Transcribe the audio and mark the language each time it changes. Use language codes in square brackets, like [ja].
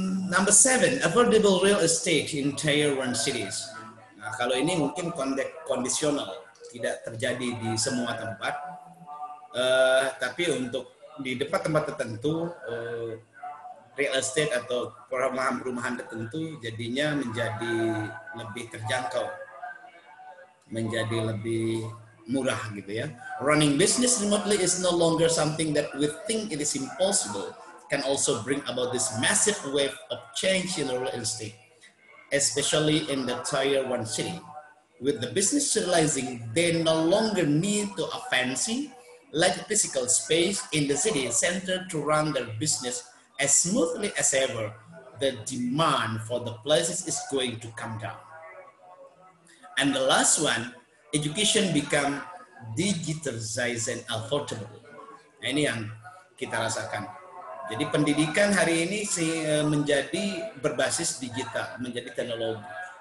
[en] Number 7, affordable real estate in Tier 1 cities. [id] Nah, kalau ini mungkin kondisional, tidak terjadi di semua tempat, tapi untuk di tempat-tempat tertentu, real estate atau perumahan tertentu jadinya menjadi lebih terjangkau, menjadi lebih murah gitu ya. [en] Running business remotely is no longer something that we think it is impossible. Can also bring about this massive wave of change in real estate, especially in the Tier 1 city. With the business realizing they no longer need to a fancy, like physical space in the city center to run their business as smoothly as ever, the demand for the places is going to come down. And the last one, education become digitalized and affordable. [id] Nah, ini yang kita rasakan. Jadi pendidikan hari ini menjadi berbasis digital, menjadi teknologi.